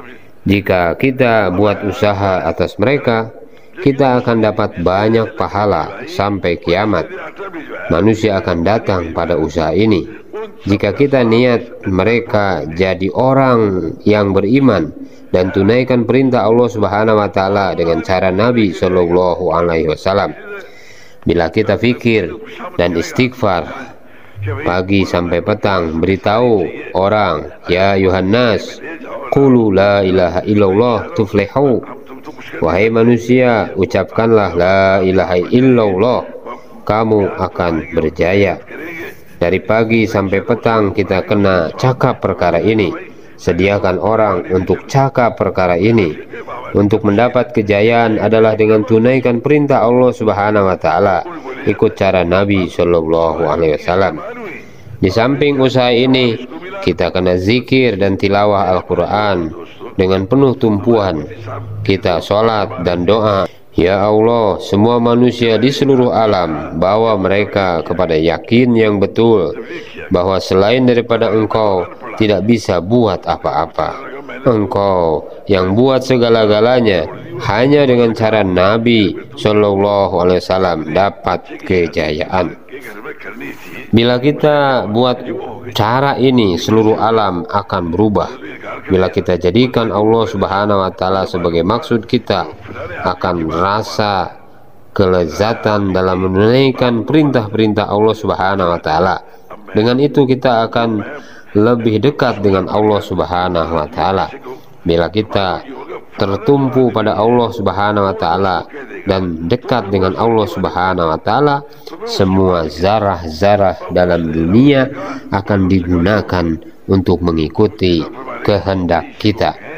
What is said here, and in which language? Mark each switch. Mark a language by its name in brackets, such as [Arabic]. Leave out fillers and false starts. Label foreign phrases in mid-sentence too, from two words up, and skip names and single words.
[Malay] Jika kita buat usaha atas mereka, kita akan dapat banyak pahala sampai kiamat. Manusia akan datang pada usaha ini. Jika kita niat mereka jadi orang yang beriman dan tunaikan perintah Allah [Arabic] سبحانه وتعالى [Malay] dengan cara Nabi [Arabic] صلى الله عليه وسلم. [Malay] Bila kita fikir dan istighfar pagi sampai petang, beritahu orang, ya Yohanes, [Arabic] قولوا لا إله إلا الله تفلحوا. [Malay] Wahai manusia, ucapkanlah [Arabic] لا إله إلا الله, [Malay] kamu akan berjaya. Dari pagi sampai petang kita kena cakap perkara ini. Sediakan orang untuk cakap perkara ini. Untuk mendapat kejayaan adalah dengan tunaikan perintah Allah [Arabic] سبحانه وتعالى, [Malay] ikut cara Nabi [Arabic] صلى الله عليه وسلم. [Malay] Di samping usaha ini, kita kena zikir dan tilawah Al-Quran dengan penuh tumpuan. Kita sholat dan doa, ya Allah, semua manusia di seluruh alam, bawa mereka kepada yakin yang betul bahwa selain daripada Engkau tidak bisa buat apa-apa. Engkau yang buat segala-galanya, hanya dengan cara Nabi [Arabic] صلى الله عليه وسلم [Malay] dapat kejayaan. Bila kita buat cara ini, seluruh alam akan berubah. Bila kita jadikan Allah [Arabic] سبحانه وتعالى [Malay] sebagai maksud kita, akan merasa kelezatan dalam menunaikan perintah-perintah Allah [Arabic] سبحانه وتعالى. [Malay] Dengan itu kita akan lebih dekat dengan Allah [Arabic] سبحانه وتعالى. [Malay] Bila kita tertumpu pada Allah [Arabic] سبحانه وتعالى [Malay] dan dekat dengan Allah [Arabic] سبحانه وتعالى, [Malay] semua zarah-zarah dalam dunia akan digunakan untuk mengikuti kehendak kita.